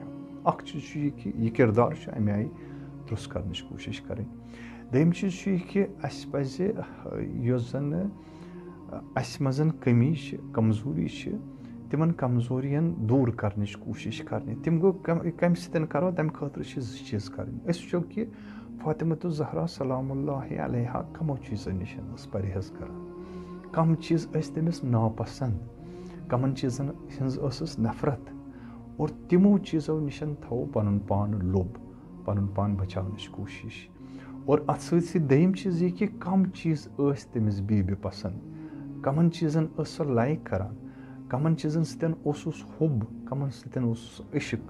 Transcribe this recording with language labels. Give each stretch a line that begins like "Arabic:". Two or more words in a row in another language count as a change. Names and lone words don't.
Kashmiri: اکھ چیٖز چھُ یہِ کہ یہِ کردار چھُ اَمہِ آیہِ درست کرنٕچ کوٗشش کرٕنۍ. دوٚیِم چیٖز چھُ یہِ کہ اَسہِ پزِ یۄس زن اَسہِ منٛز کٔمی چھِ، کمزوٗری چھِ، تِمن کمزورین دوٗر کرنٕچ کوٗشش کرنہِ. تِم گوٚو کمہِ سۭتۍ کرو؟ تمہِ خٲطرٕ چھِ 2 چیٖز کرٕنۍ. أسۍ وٕچھو کہ فاطمۃ الزہرا
Arabic: سلام اللہ علیہا
Kashmiri: کمو چیٖزو نِش ٲس پرہیز کران، کم چیٖز ٲسۍ تٔمِس ناپسنٛد، کمن چیٖزن ہٕنٛز ٲسٕس نفرت، اور تِمو چیٖزو نِش تھوٚو پنُن پان لوٚب، پنُن پان بچاونٕچ کوٗشش. اور اتھ سۭتۍ سۭتۍ دوٚیِم چیٖز یہِ کہ کم چیٖز ٲسۍ تٔمِس بیٚیہِ پسنٛد، کمن چیٖزن ٲس سۄ لایک کران، کمن چیٖزن سۭتۍ اوسُس حُب، کمن سۭتۍ اوسُس عشق.